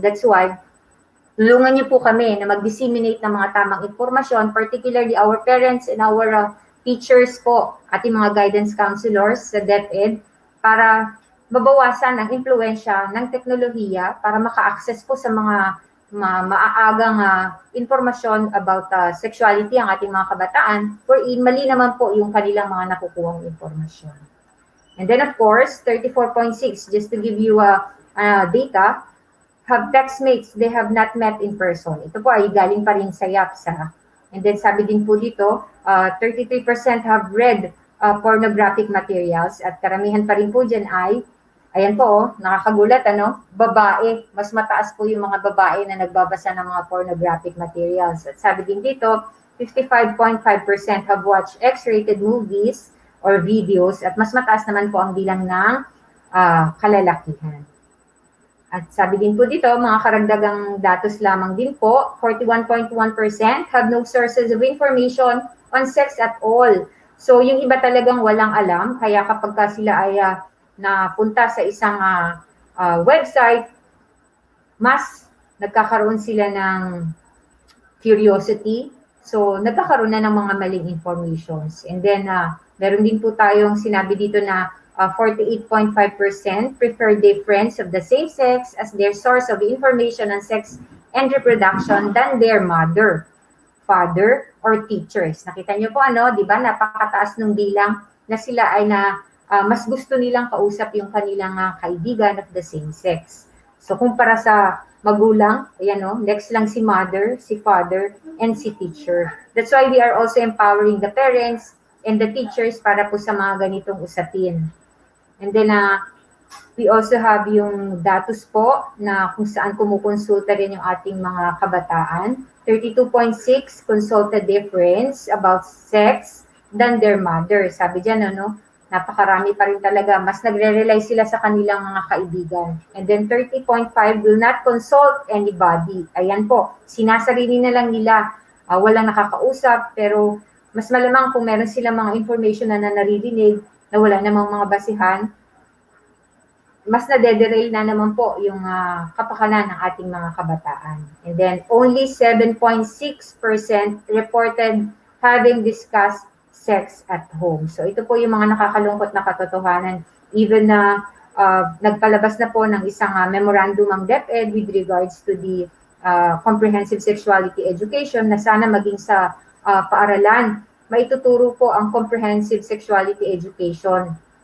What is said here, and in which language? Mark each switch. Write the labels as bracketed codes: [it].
[en] That's why, [tl] tulungan niyo po kami na mag-disseminate ng mga tamang informasyon, [en] particularly our parents and our teachers [tl] po, ating mga guidance counselors sa DepEd, para mabawasan ang impluensya ng teknolohiya para maka-access po sa mga maaagang informasyon [en] about sexuality [tl] ang ating mga kabataan, wherein mali naman po yung kanilang mga nakukuhang informasyon. [en] And then of course, 34.6, just to give you data, have textmates they have not met in person. [tl] Ito po ay galing pa rin sa YAPSA. And then sabi din po dito, [en] 33% have read pornographic materials [tl] at karamihan pa rin po dyan ay, ayan po, nakakagulat, babae. Mas mataas po yung mga babae na nagbabasa ng mga pornographic materials. At sabi din dito, 55.5% [en] have watched X-rated movies or videos [tl] at mas mataas naman po ang bilang ng kalalakihan. At sabi din po dito, mga karagdagang datos lamang din po, 41.1% [en] have no sources of information on sex at all. [tl] So yung iba talagang walang alam, kaya kapag sila ay napunta sa isang website, mas nagkakaroon sila ng curiosity. So nagkakaroon na ng mga maling informations. [en] And then [tl] meron din po tayong sinabi dito na [en] 48.5% prefer their friends of the same sex as their source of information on sex and reproduction than their mother, father, or teachers. [tl] Nakita niyo po di ba, napakataas ng bilang na sila ay mas gusto nilang kausap yung kanilang kaibigan [en] of the same sex. [tl] So kumpara sa magulang, ayan next lang si mother, si father, and si teacher. [en] That's why we are also empowering the parents and the teachers [tl] para po sa mga ganitong usapin. [en] And then, we also have [tl] yung datos po na kung saan kumukonsulta rin yung ating mga kabataan. [en] 32.6 consulted their friends about sex than their mother. [tl] Sabi dyan, napakarami pa rin talaga. Mas nagre-rely sila sa kanilang mga kaibigan. [en] And then 30.5 will not consult anybody. [tl] Ayan po, sinasarili na lang nila. Walang nakakausap, pero mas malamang kung meron silang mga information na naririnig, na wala namang mga basihan, mas nadederail na naman po yung kapakanan ng ating mga kabataan. [en] And then only 7.6% reported having discussed sex at home. [tl] So ito po yung mga nakakalungkot na katotohanan. Even na nagpalabas na po ng isang memorandum ang DepEd [en] with regards to the comprehensive sexuality education [tl] na sana maging sa paaralan. Maituturo po ang comprehensive sexuality education.